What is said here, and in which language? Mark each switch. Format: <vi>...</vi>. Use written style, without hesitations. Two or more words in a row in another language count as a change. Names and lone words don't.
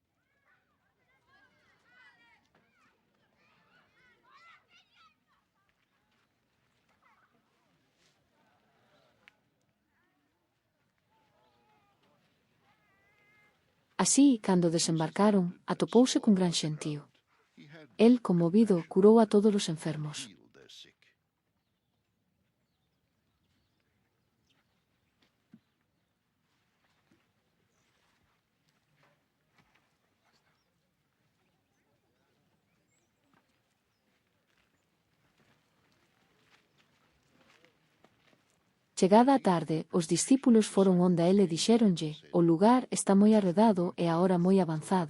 <gl>Así, cando desembarcaron, atopouse cun gran xentío.</gl> <en>He had</en> <gl>El, conmovido, curou a todos os enfermos.</gl> <en>healed their sick.</en> <gl>Chegada a tarde, os discípulos foron onde a ele e dixéronlle: o lugar está moi arredado e a hora moi avanzada.</gl>